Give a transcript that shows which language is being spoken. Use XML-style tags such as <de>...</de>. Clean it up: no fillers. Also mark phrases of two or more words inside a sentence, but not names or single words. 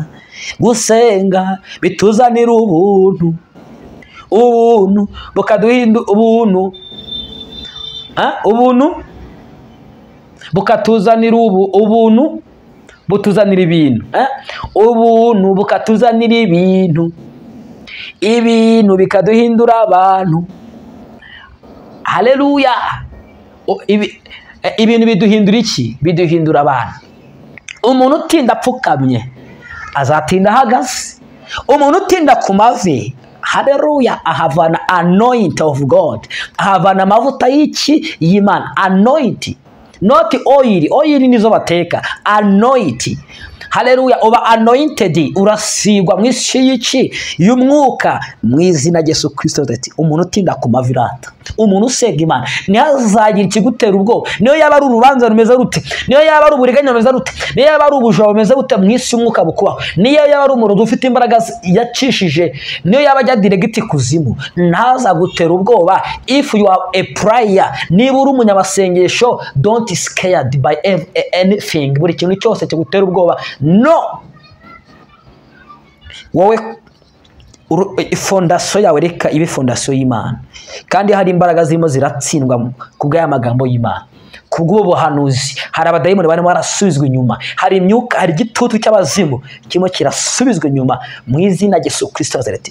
<rw>Gusenga bituzanira ubuntu, ubuntu bukaduhindu, ubuntu bukatuzanira ubuntu butuzanira ibintu, ubuntu bukatuzanira ibintu, ibintu bikaduhindura abantu. Haleluya. Ibintu biduhindura iki? Biduhindura abantu. Umuntu utinda apfukamye azatinda ahagaze. Umuntu utinda ku mavi, haleluya, ahavana</rw> <en>anointing of God,</en> <rw>ahavana amavuta y'iki? Y'Imana.</rw> <en>Anointing, not oil. Oil</en> <rw>nizo bateka.</rw> <en>Anointing.</en> <rw>haleluya, uba anointed, urasigwa mu isi y'iki y'umwuka mu izina rya Yesu Kristo. Ati umuntu utinda ku mavirata, umuntu usega Imana ntihazagira ikigutera ubwoba, niyo yaba ari urubanza rumeze rute, niyo yaba ari uburiganya rumeze rute, niyo yaba ari ubujura bumeze bute, mu isi y'umwuka bukubaho, niyo yaba ari umuntu ufite imbaraga yacishije, niyo yaba ajya direct kuzimu, ntazagutera ubwoba.</rw> <en>If you are a prayer,</en> <rw>niba uri umunyamasengesho,</rw> <en>don't scared by anything,</en> <rw>buri kintu cyose kigutera ubwoba, no. Wowe fondasiyo yawe reka ibe fondasiyo y'Imana, kandi hari imbaraga zirimo ziratsindwa kubw'aya magambo y'Imana, kubw'ubu buhanuzi. Hari abadayimoni barimo barasubizwa inyuma, hari imyuka, hari igitutu cy'abazimu kirimo kirasubizwa inyuma mu izina rya Yesu Kristo wa Nazareti.</rw>